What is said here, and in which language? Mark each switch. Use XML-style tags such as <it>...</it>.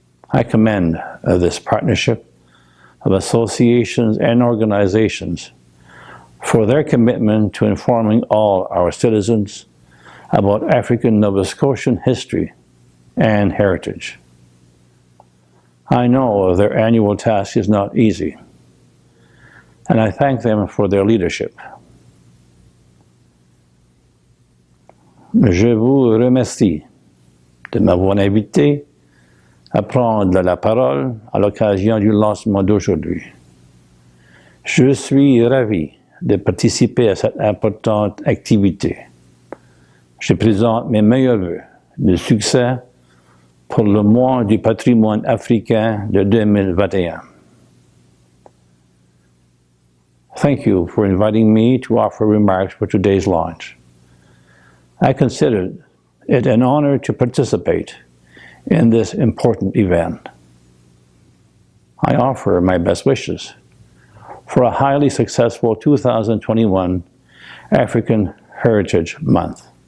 <en>I commend this partnership of associations and organizations for their commitment to informing all our citizens about African Nova Scotian history and heritage. I know their annual task is not easy, and I thank them for their leadership.</en> <fr>Je vous remercie de m'avoir invité à prendre la parole à l'occasion du lancement d'aujourd'hui. Je suis ravi de participer à cette importante activité. Je présente mes meilleurs vœux de succès pour le mois du patrimoine africain de 2021.</fr> <en>Thank you for inviting me to offer remarks for today's launch. I consider it an honor to participate in this important event. I offer my best wishes for a highly successful 2021 African Heritage Month.</en>